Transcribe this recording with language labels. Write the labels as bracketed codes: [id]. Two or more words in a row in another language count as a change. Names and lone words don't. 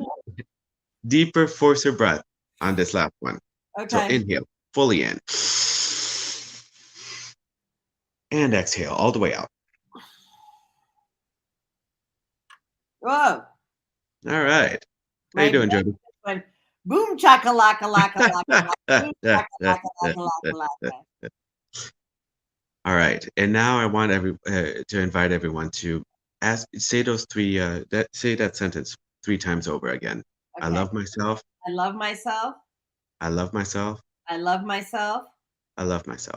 [en] Deeper, forcer breath on this last one. So Okay. inhale, fully in. And exhale all the way out. Whoa. All right. How you doing, Jodi? Went boom chakalaka laka laka laka. Boom chakalaka laka laka. All right. And now I want to invite everyone to say those 3 say that sentence 3 times over again. Okay. I love myself. I love myself. I love myself. I love myself. I love myself.